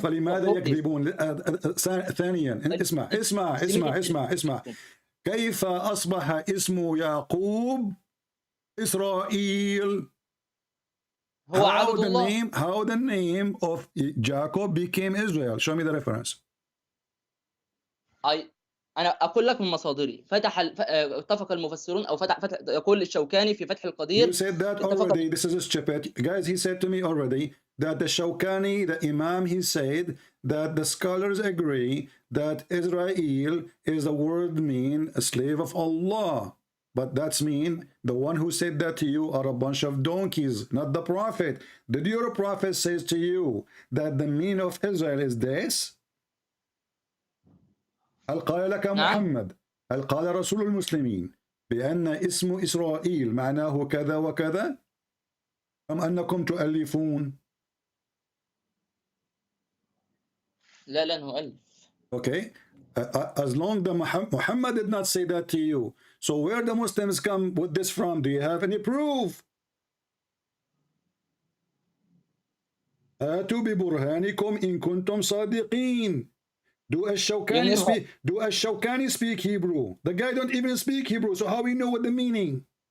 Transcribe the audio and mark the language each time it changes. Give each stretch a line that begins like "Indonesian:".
Arabic: فلماذا يكذبون؟ ثانيا اسمع كيف أصبح اسم يعقوب إسرائيل؟ هو عبد الله.
English: How the name of Jacob became Israel? Show me the reference.
Arabic: أنا أقول لك من مصادري. اتفق المفسرون أو يقول الشوكاني في فتح القدير.
English: You said that already. This is stupid, guys. He said to me already that the Shawkani, the Imam, he said that the scholars agree that Israel is the word mean a slave of Allah. But that's mean the one who said that to you are a bunch of donkeys, not the prophet. Did your prophet says to you that the meaning of Israel is this?
Arabic: هل قال لك محمد هل قال رسول المسلمين بأن اسم إسرائيل معناه كذا وكذا أم أنكم تؤلفون؟ لا نؤلف.
English: Okay, as long as Muhammad did not say that to you, so where the Muslims come with this from? Do you have any proof?
Arabic: آتوا ببرهانكم إن كنتم صادقين.
English: Do Ash-Shawkani speak Hebrew? The guy don't even speak Hebrew, so how we know what the meaning?